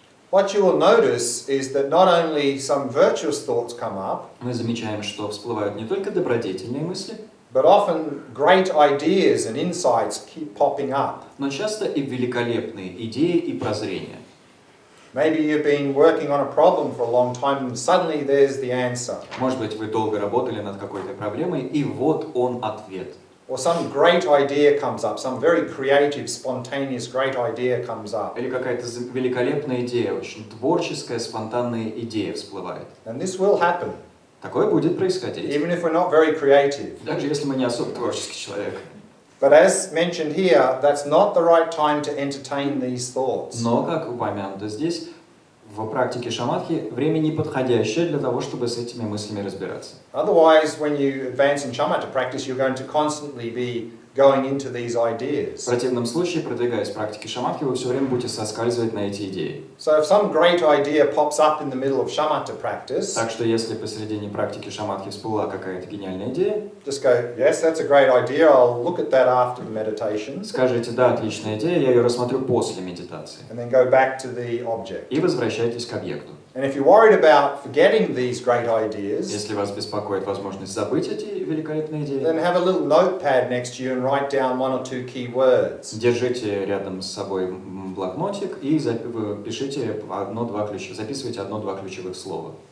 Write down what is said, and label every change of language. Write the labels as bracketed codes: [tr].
[en] what you will notice is that not only some virtuous thoughts come up, [ru] мы замечаем, что всплывают не только добродетельные мысли, [en] but often great ideas and insights keep popping up. [ru] но часто и великолепные идеи и прозрения. [en] Maybe you've been working on a problem for a long time and suddenly there's the answer. [ru] Может быть, вы долго работали над какой-то проблемой, и вот он ответ. [en] Or some great idea comes up, some very creative, spontaneous great idea comes up. [ru] Или какая-то великолепная идея, очень творческая, спонтанная идея всплывает. [en] And this will happen, [ru] Такое будет происходить, [en] even if we're not very creative. [ru] даже если мы не особо творческий человек. [en] But as mentioned here, that's not the right time to entertain these thoughts. [ru] Но, как упомянуто здесь, в практике шаматхи время неподходящее для того, чтобы с этими мыслями разбираться. [en] Otherwise, when you advance in shamatha practice, you're going to constantly be going into these [ru] В [en] ideas. [ru] противном случае, продвигаясь в практике шаматхи, вы все время будете соскальзывать на эти идеи. [en] So if some great idea pops up in the middle of shamatha practice, [ru] Так что, если посередине практики шаматхи всплыла какая-то гениальная идея, [en] just go, yes, that's a great idea, I'll look at that after the meditation, [ru] скажите, да, отличная идея, я ее рассмотрю после медитации. [en] and then go back to the object. [ru] И возвращайтесь к объекту. [en] And if you're worried about forgetting these great ideas, [ru] Если вас беспокоит возможность забыть эти великолепные идеи, [en] then have a little notepad next to you and write down one or two key words. [ru] держите рядом с собой блокнотик и пишите записывайте одно-два ключевых слова.